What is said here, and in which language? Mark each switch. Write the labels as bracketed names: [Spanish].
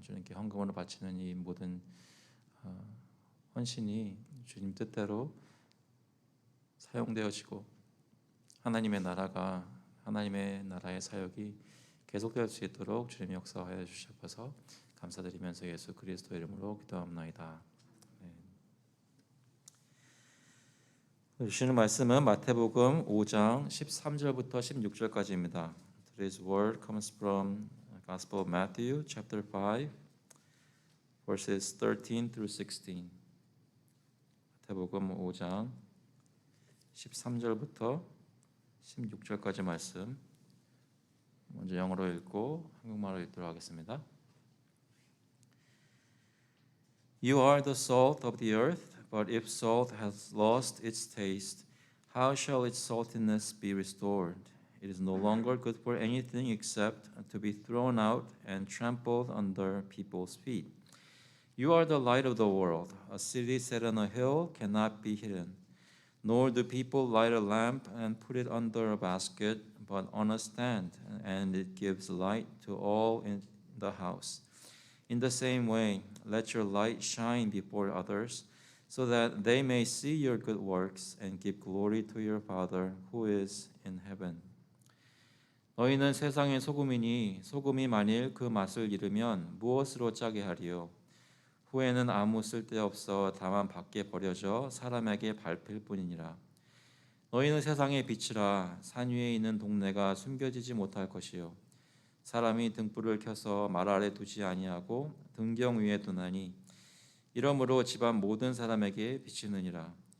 [Korean] 주님께 헌금으로 바치는 이 모든 헌신이 주님 뜻대로 사용되어지고 하나님의 나라의 사역이 계속될 수 있도록 주님 역사하여 주셔서 감사드리면서 예수 그리스도 이름으로 기도합나이다. 주시는 말씀은 마태복음 5장 13절부터 16절까지입니다. [English] Today's word comes from Gospel of Matthew, chapter 5, verses 13 through 16. [Korean] 마태복음 5장 13절부터 16절까지 말씀. 먼저 영어로 읽고 한국말로 읽도록 하겠습니다. [English] You are the salt of the earth, but if salt has lost its taste, how shall its saltiness be restored? It is no longer good for anything except to be thrown out and trampled under people's feet. You are the light of the world. A city set on a hill cannot be hidden. Nor do people light a lamp and put it under a basket, but on a stand, and it gives light to all in the house. In the same way, let your light shine before others, so that they may see your good works and give glory to your Father who is in heaven. [Korean] 너희는 세상의 소금이니 소금이 만일 그 맛을 잃으면 무엇으로 짜게 하리요? 후에는 아무 쓸데없어 다만 밖에 버려져 사람에게 밟힐 뿐이니라. 너희는 세상의 빛이라. 산 위에 있는 동네가 숨겨지지 못할 것이요 사람이 등불을 켜서 말 아래 두지 아니하고 등경 위에 두나니 이러므로 집안 모든 사람에게 비치느니라.